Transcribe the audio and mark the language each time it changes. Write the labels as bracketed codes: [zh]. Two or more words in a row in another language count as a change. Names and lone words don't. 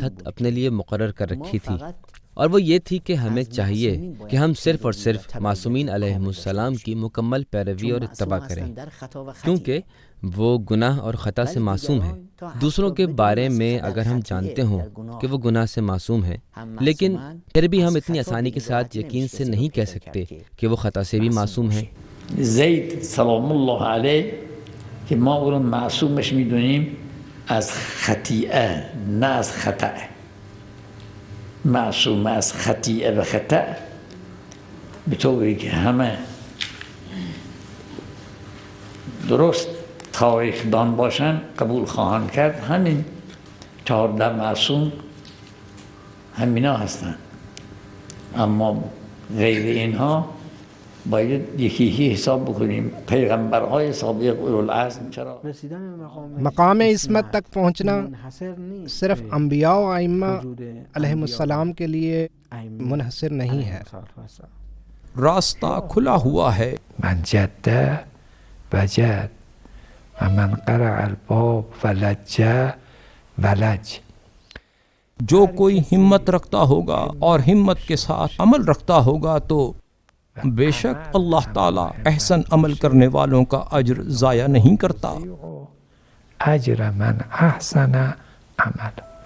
[ur] حد اپنے لیے مقرر کر رکھی تھی، اور وہ یہ تھی کہ ہمیں چاہیے کہ ہم صرف اور صرف معصومین [ar] علیہم السلام [ur] کی مکمل پیروی اور اتباع کریں، کیونکہ وہ گناہ اور خطا سے معصوم ہیں۔ دوسروں کے بارے میں اگر ہم جانتے ہوں کہ وہ گناہ سے معصوم ہیں، لیکن پھر بھی ہم اتنی آسانی کے ساتھ یقین سے نہیں کہہ سکتے کہ وہ خطا سے بھی معصوم ہیں۔ [fa] زید [ar] سلام الله علیه [fa] که ما او رو معصومش میدونیم از خطیئه نه از خطأ، معصوم از خطیئه و خطأ به طوری که همه درست تاریخ دان باشن قبول خواهند کرد. همین 14 معصوم همینا هستن، اما غیر اینها باید یکی حساب بکنیم. پیغمبرهای سابق اولوالعزم چرا [ur] مقام عصمت تک پہنچنا صرف انبیاء و ائمہ [ar] علیہم السلام [ur] کے لیے منحصر نہیں ہے. راستہ کھلا ہوا ہے. [ar] من جد وجد و من قرع الباب ولج ولج. [ur] جو کوئی ہمت رکھتا ہوگا اور ہمت کے ساتھ عمل رکھتا ہوگا تو بے شک اللہ تعالیٰ احسن عمل کرنے والوں کا اجر ضائع نہیں کرتا. [ar] اجر من احسن عمل.